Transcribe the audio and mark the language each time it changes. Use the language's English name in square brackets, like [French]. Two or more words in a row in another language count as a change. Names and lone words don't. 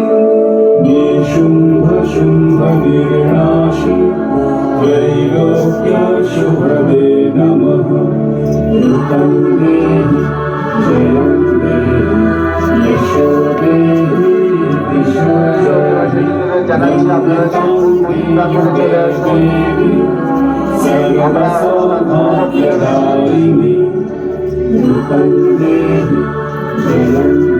[Sanskrit] निशुम्भ शुम्भ निर्णाशि त्रैलोक्य शुभदे नमः। रूपं देहि जयं देहि यशो देहि दिशो जयि। [Bangla] জানাচ্ছি আপনারা চলে আসুন। [Sanskrit] सर्वसौभाग्यदायिनी। रूपं देहि जयं